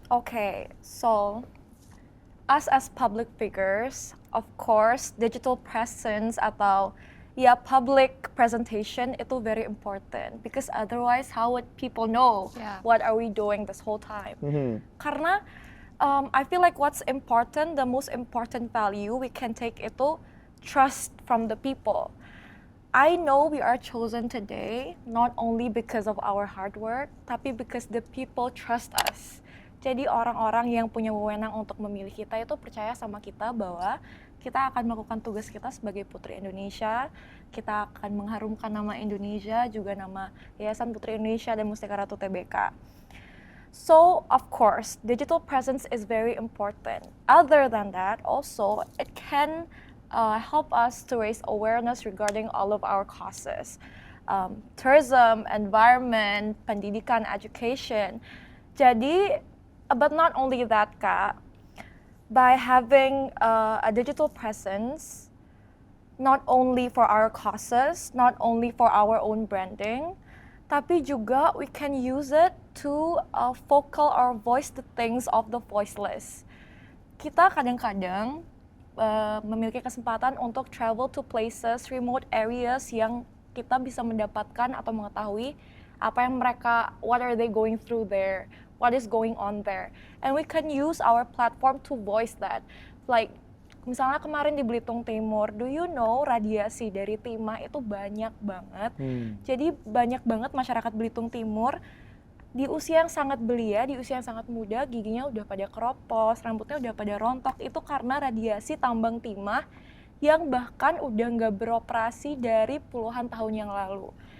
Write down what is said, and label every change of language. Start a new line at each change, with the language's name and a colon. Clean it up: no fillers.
English: Okay, so us as public figures, of course, digital presence
Indonesian: atau ya
English: public presentation
Indonesian: itu
English: very important because otherwise how would people know what are we doing this whole time?
Indonesian: Karena
English: I feel like what's important, the most important value we can take
Indonesian: itu
English: trust from the people. I know we are chosen today not only because of our hard work,
Indonesian: tapi
English: because the people trust us.
Indonesian: Jadi orang-orang yang punya wewenang untuk memilih kita itu percaya sama kita bahwa kita akan melakukan tugas kita sebagai Putri Indonesia, kita akan mengharumkan nama Indonesia, juga nama Yayasan Putri Indonesia dan Mustika Ratu TBK.
English: So, of course, digital presence is very important. Other than that, also, it can help us to raise awareness regarding all of our causes. Tourism, environment,
Indonesian: pendidikan,
English: education.
Indonesian: Jadi,
English: but not only that, Kak, by having a digital presence, not only for our causes, not only for our own branding,
Indonesian: tapi juga
English: we can use it to vocal or voice the things of the voiceless.
Indonesian: Kita kadang-kadang memiliki kesempatan untuk
English: travel to places, remote areas
Indonesian: yang kita bisa mendapatkan atau mengetahui apa yang mereka,
English: what are they going through there, what is going on there. And we can use our platform to voice that. Like,
Indonesian: misalnya kemarin di Belitung Timur,
English: do you know
Indonesian: radiasi dari timah itu banyak banget. Jadi banyak banget masyarakat Belitung Timur di usia yang sangat belia, di usia yang sangat muda, giginya udah pada keropos, rambutnya udah pada rontok, itu karena radiasi tambang timah yang bahkan udah nggak beroperasi dari puluhan tahun yang lalu.